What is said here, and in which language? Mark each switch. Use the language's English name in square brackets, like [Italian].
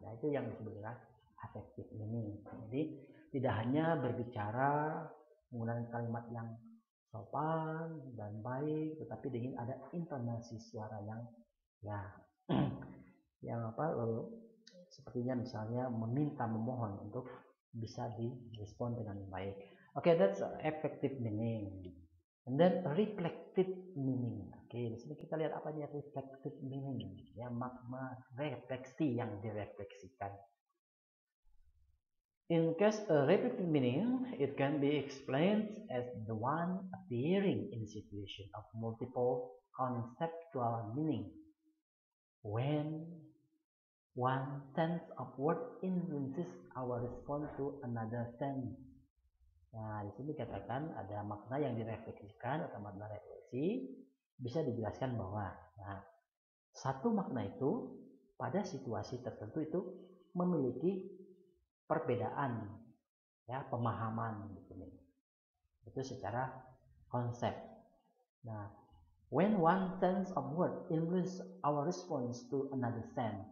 [Indonesian] Nah, itu yang disebut dengan affective meaning. Jadi tidak hanya berbicara menggunakan kalimat yang sopan dan baik, tetapi dengan ada intonasi suara yang, ya, yang sepertinya misalnya memohon untuk bisa direspon dengan baik. [English] Okay, that's effective meaning. And then reflective meaning. [Indonesian] Oke, di sini kita lihat apa nih reflective meaning, ya, makna refleksi yang direfleksikan. [English] In case a reflective meaning, it can be explained as the one appearing in a situation of multiple conceptual meaning, when one sense of word influences our response to another sense. [Indonesian] Nah, di sini dikatakan ada makna yang direfleksikan atau makna refleksi, bisa dijelaskan bahwa, nah, satu makna itu pada situasi tertentu itu memiliki perbedaan, ya, pemahaman di sini. Itu secara konsep. [English] Nah, when one sense of word influence our response to another sense.